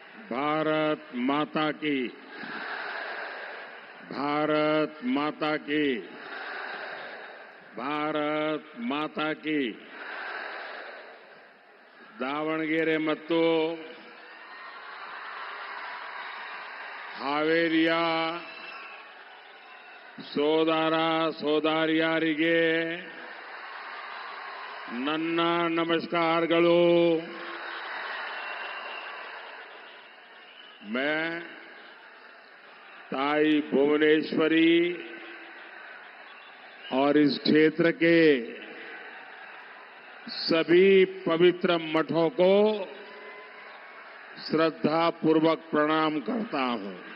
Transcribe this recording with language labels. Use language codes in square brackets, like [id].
[hi] भारत माता की, भारत माता की, भारत माता की. [kn] ದಾವಣಗೆರೆ ಮತ್ತು ಹಾವೇರಿಯ ಸೋದರ ಸೋದರಿಯರಿಗೆ ನನ್ನ ನಮಸ್ಕಾರಗಳು. [hi] मैं ताई भुवनेश्वरी और इस क्षेत्र के सभी पवित्र मठों को श्रद्धा पूर्वक प्रणाम करता हूं.